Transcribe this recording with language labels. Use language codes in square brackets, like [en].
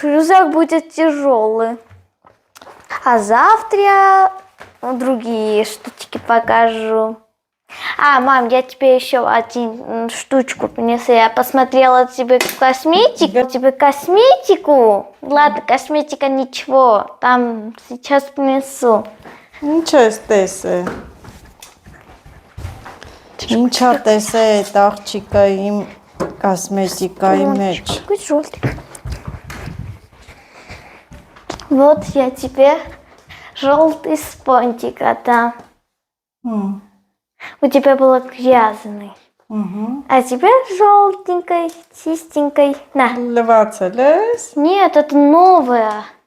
[ru] Рюкзак будет тяжелый. А завтра я другие штучки покажу. Мам, я тебе еще один штучку принесу. Я посмотрела тебе косметику. Тебе косметику? Ладно, косметика ничего. Там сейчас принесу. [hy] Ինչ ես տեսե։ Ինչա տեսե այդ աղջիկը իմ կոսմետիկայի մեջ։ [ru] Какой желтый. Вот я тебе желтый спонтик отдам. У тебя было грязный. А тебе желтенькой, чистенькой. На. [hy] Լվացել ես։ [ru] Нет, это новая.